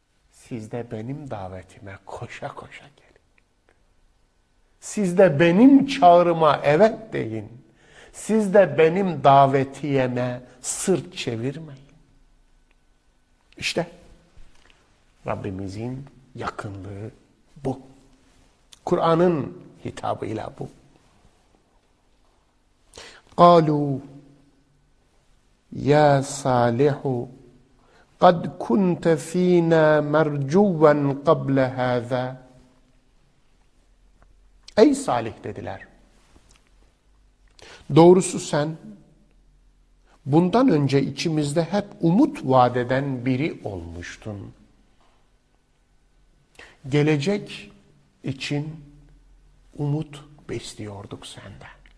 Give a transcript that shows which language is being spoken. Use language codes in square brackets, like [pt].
[tr] Siz de benim davetime koşa koşa gelin. Siz de benim çağrıma evet deyin. Siz de benim davetiyeme sırt çevirmeyin. İşte Rabbimizin yakınlığı bu. Kur'an'ın hitabıyla bu. [ar] Kalu ya salihu قَدْ كُنْتَ ف۪ينَا مَرْجُوًا قَبْلَ هَذَا. [tr] Ey Salih dediler, doğrusu sen bundan önce içimizde hep umut vadeden biri olmuştun. Gelecek için umut besliyorduk senden.